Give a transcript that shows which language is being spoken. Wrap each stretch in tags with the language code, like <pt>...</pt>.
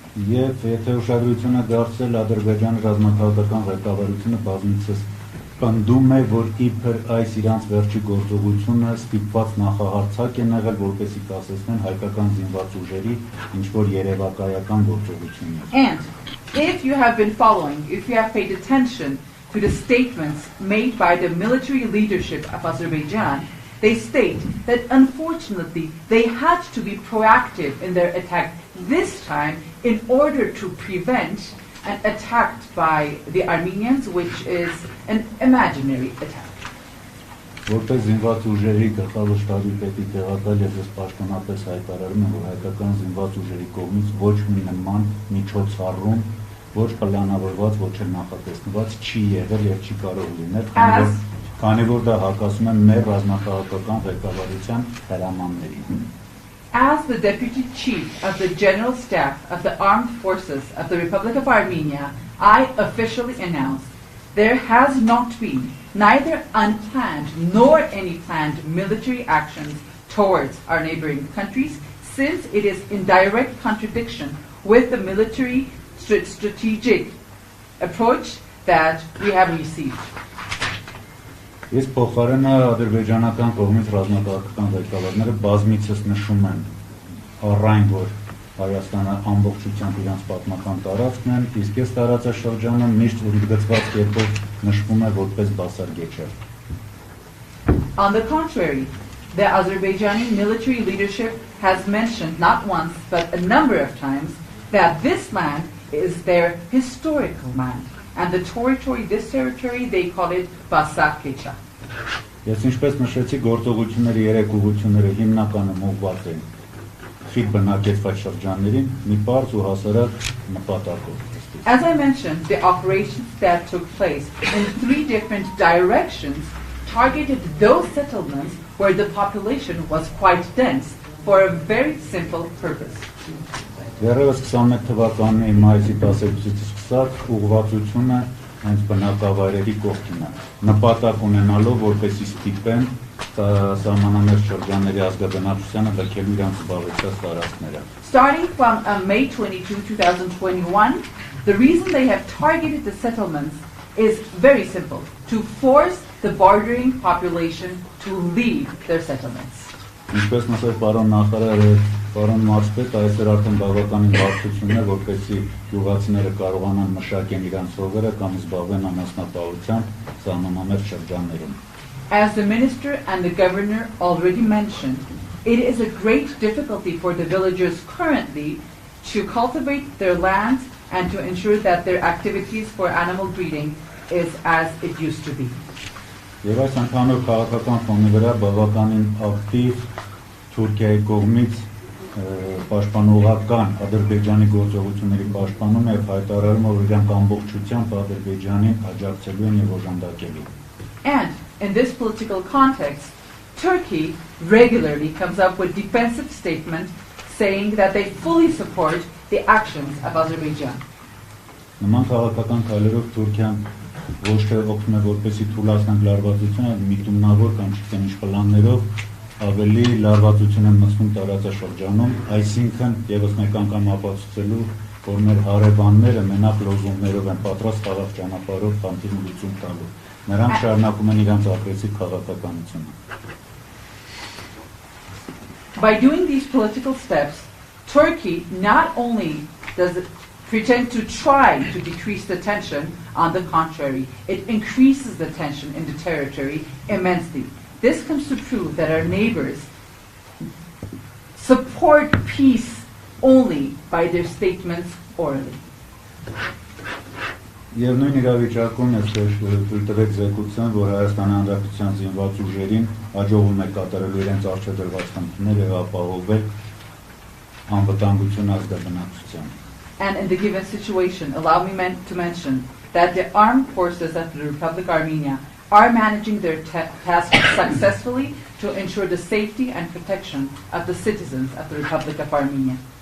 <hy>Եվ եթե ուշադրությունը դարձել Ադրբեջանի ռազմաքաղաքական ղեկավարությունը բազմիցս պնդում է, որ իբր այս իրանց վերջի գործողությունը ստիպված նախահարցակ են եղել, որպեսզի կասեցնեն հայկական զինված ուժերի ինչ-որ երևակայական գործողություններ։</hy> <en>And if you have been following, if you have paid attention to the statements made by the military leadership of Azerbaijan, they state that unfortunately they had to be proactive in their attack this time in order to prevent an attack by the Armenians, which is an imaginary attack.</en> <hy>Որպես զինված ուժերի գլխավոր շտաբի պետի տեղակալ ես պաշտոնապես հայտարարում եմ, որ հայկական զինված ուժերի կողմից ոչ մի նման միջոցառում ոչ պլանավորված, ոչ էլ նախատեսված չի եղել եւ չի կարող լինել, քանի որ դա հակասում է մեր ռազմաքաղաքական ղեկավարության հրամաններին։</hy> <en>As the Deputy Chief of the General Staff of the Armed Forces of the Republic of Armenia, I officially announce there has not been neither unplanned nor any planned military actions towards our neighboring countries, since it is in direct contradiction with the military strategic approach that we have received.</en> <hy>Ես փոխարենը ադրբեջանական կողմից ռազմաքաղաքական ղեկավարները բազմիցս նշում են առայն, որ Հայաստանը ամբողջությամբ իրենց պատմական տարածքն են, իսկ այս տարածաշրջանը միշտ ընդգծված կերպով նշվում է որպես բասարգեչը։</hy> <en>On the contrary, the Azerbaijani military leadership has mentioned not once but a number of times that this land is their historical land, and this territory they call it Basarkecha.</en> <hy>Ես ինչպես նշեցի, գործողությունների երեք ուղղությունները հիմնականում ուղղված են խիտ բնակեցված շրջաններին մի պարզ ու հասարակ նպատակով։</hy> <en>As I mentioned, the operations that took place in 3 different directions targeted those settlements where the population was quite dense for a very simple purpose.</en> <hy>Դեռևս 21 թվականի մայիսի 12-ից սկսած ուղղվածությունը հենց բնակավայրերի կողքին է, նպատակ ունենալով որպեսզի ստիպեն սահմանամերձ շրջանների ազգաբնակչությանը լքելու իրենց զբաղեցած տարածքները։</hy> <en>Starting from May 22, 2021, the reason they have targeted the settlements is very simple: to force the bordering population to leave their settlements.</en> <hy>Ինչպես նշեց պարոն նախարարը, պարոն մարզպետ, այսօր արդեն բավականին բարդություններ, որպեսզի գյուղացիները կարողանան մշակեն իրենց հողերը կամ զբաղվեն անասնապահությամբ սահմանամերձ շրջաններում։</hy> <en>As the minister and the governor already mentioned, it is a great difficulty for the villagers currently to cultivate their lands and to ensure that their activities for animal breeding is as it used to be.</en> <hy>Եվ այս ընդհանուր քաղաքական ֆոնի վրա բավականին ակտիվ Թուրքիայի կողմից պաշտպանողական Ադրբեջանի գործողությունների պաշտպանումը եւ հայտարարումը, որ իրանք ամբողջությամբ Ադրբեջանին աջակցելու են եւ օժանդակելու։</hy> <en>And in this political context, Turkey regularly comes up with defensive statements saying that they fully support the actions of Azerbaijan.</en> <hy>Նման քաղաքական քայլերով Թուրքիան ոչ թե օգնում է որպեսզի թույլատնենք լարվածությունը, այլ միտումնավոր կամ չգիտեմ ինչ պլաններով ավելի լարվածություն են մտցնում տարածաշրջանում, այսինքն եւս մեկ անգամ ապացուցելու, որ մեր հարևանները մենակ լոզունգներով են պատրաստ խաղաղ ճանապարհով խնդիրը լուծում տալու։ Նրանք շարունակում են իրենց ագրեսիվ քաղաքականությունը։</hy> <en>By doing these political steps, Turkey not only does it pretend to try to decrease the tension, on the contrary, it increases the tension in the territory immensely. This comes to prove that our neighbors support peace only by their statements orally.</en> <hy>Եվ նույն իրավիճակում թույլ տվեք զեկուցեմ, որ Հայաստանի Հանրապետության զինված ուժերին հաջողվում է կատարելու իրենց արժեդրված խնդիրները եւ ապահովել անվտանգություն ազգաբնակչության։</hy> <en>And in the given situation, allow me to mention that the armed forces of the Republic of Armenia are managing their task successfully to ensure the safety and protection of the citizens of the Republic of Armenia.</en>